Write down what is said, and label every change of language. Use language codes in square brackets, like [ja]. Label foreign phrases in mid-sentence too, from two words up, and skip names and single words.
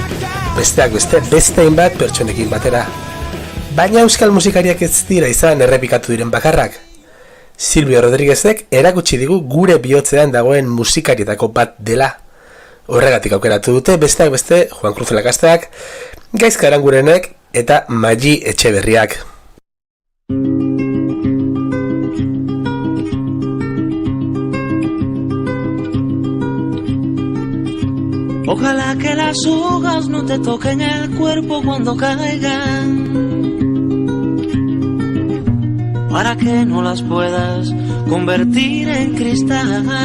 [eu] Besteak beste hainbat pertsonekin batera. Baina euskal musikariak ez dira izan errepikatu diren bakarrak. Silvio Rodríguezek erakutsi digu gure bihotzean dagoen musikarietako bat dela. Horregatik aukeratu dute besteak beste Juan Cruz Lakasteak, Gaizka Arangurenek eta Magi Etxeberriak. [es] Ojalá que las hojas no te toquen el cuerpo cuando caigan, para que no las puedas convertir en cristal.